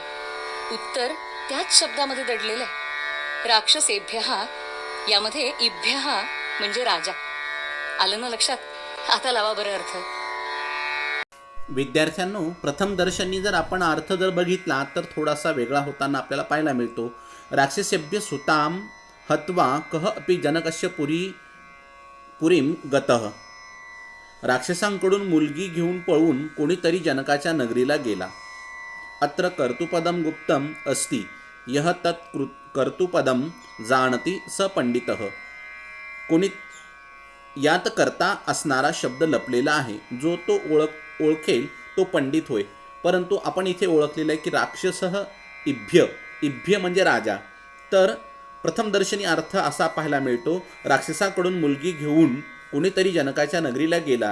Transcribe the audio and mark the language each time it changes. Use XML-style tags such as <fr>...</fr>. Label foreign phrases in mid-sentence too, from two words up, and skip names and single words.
<mr>उत्तर त्याच शब्दामध्ये दडलेलं आहे. राक्षसेभ्यः यामध्ये इभ्यः म्हणजे राजा. आलं ना लक्षात? आता लावा बरं अर्थ. विद्यार्थ्यांनो, प्रथम दर्शनी जर आपण अर्थ जर बघितला तर थोडासा वेगळा होताना आपल्याला पाहायला मिळतो.</mr> <sa>राक्षसेभ्य सुताम हत्वा कह अपि जनकस्य पुरीम गतः.</sa> <mr>राक्षसांकडून मुलगी घेऊन पळून कोणीतरी जनकाच्या नगरीला गेला.</mr> <sa>अत्र कर्तुपदम गुप्तम अस्ति, यह तत् कर्तुपदम जाणती स पंडितः.</sa> <mr>कोणी यात करता असणारा शब्द लपलेला आहे, जो तो ओळखेल तो पंडित होय. परंतु आपण इथे ओळखलेलं आहे की</mr> <sa>राक्षसः इभ्य</sa> <mr>म्हणजे राजा. तर प्रथमदर्शनी अर्थ असा पाहायला मिळतो, राक्षसाकडून मुलगी घेऊन कोणीतरी जनकाच्या नगरीला गेला.</mr>